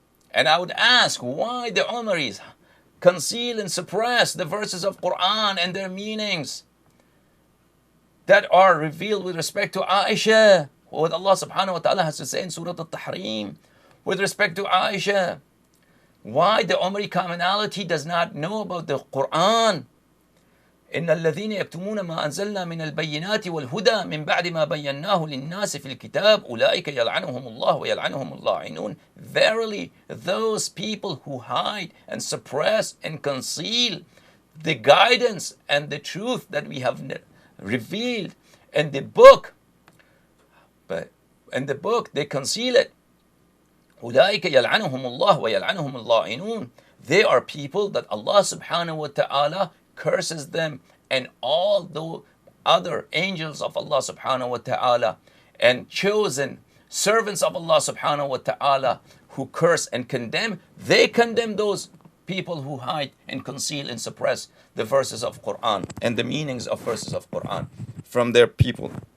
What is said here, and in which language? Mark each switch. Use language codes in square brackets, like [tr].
[en] And I would ask why the Umaris conceal and suppress the verses of Quran and their meanings that are revealed with respect to Aisha. What Allah subhanahu wa ta'ala has to say in Surah Al-Tahrim with respect to Aisha. Why the Umari commonality does not know about the Quran. [ar] إن الذين يكتمون ما أنزلنا من البينات والهدى من بعد ما بيناه للناس في الكتاب أولئك يلعنهم الله ويلعنهم اللاعنون. [en] Verily, those people who hide and suppress and conceal the guidance and the truth that we have revealed in the book, but in the book they conceal it. [ar] أولئك يلعنهم الله ويلعنهم اللاعنون. [en] They are people that Allah subhanahu wa ta'ala curses them, and all the other angels of Allah subhanahu wa ta'ala and chosen servants of Allah subhanahu wa ta'ala who curse and condemn, they condemn those people who hide and conceal and suppress the verses of Quran and the meanings of verses of Quran from their people.